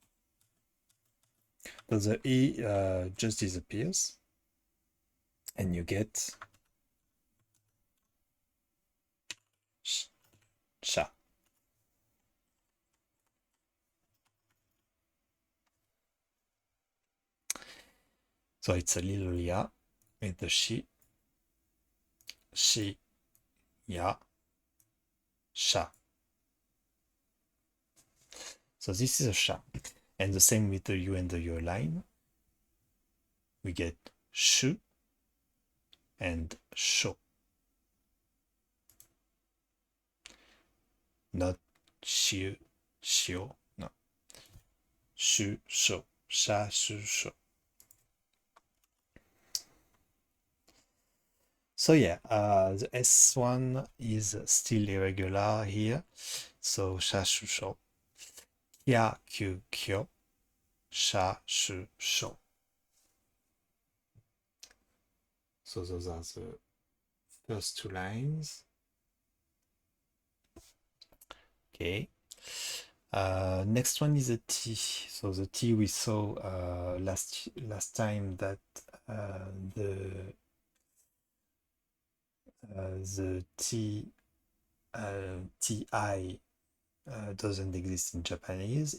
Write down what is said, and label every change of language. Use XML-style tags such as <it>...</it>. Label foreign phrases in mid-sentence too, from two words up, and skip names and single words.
<en>So the e just disappears, and you get sha. So it's a little ya with the shi, ya, sha. So this is a sha. And the same with the U and the U line. We get shu and sho. Not shiu, shio, no. Shu, sho, sha, shu, sho. So yeah, the S1 is still irregular here. So sha, shu, sho. Kya, kyu, kyo. Sha, shu, sho. So those are the first two lines. Okay. Next one is a T. So the T we saw last time that the T Ti doesn't exist in Japanese.</en>